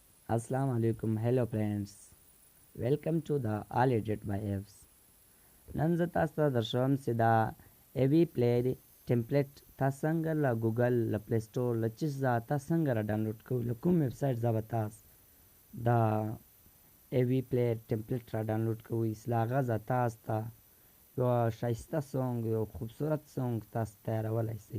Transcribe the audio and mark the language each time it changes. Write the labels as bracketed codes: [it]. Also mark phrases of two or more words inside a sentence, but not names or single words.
[ar] السلام عليكم. [en] Hello friends. Welcome to the All Edit by Apps. [ps] نن زه تاسو ته درښیم چې دا ایوي پلی ټمپلیټ تاسو څنګه له ګوګل له پلی سټور له چیز ځایه تاسو څنګه را ډاونلوډ کوئ له کوم ویب سایټ ځایه به تاسو دا ایوي پلی ټمپلیټ را ډاونلوډ کوئ چې له هغه ځایه تاسو ته یوه ښایسته سونګ یو خوبصورت سونګ تاسو تیارولی شئ.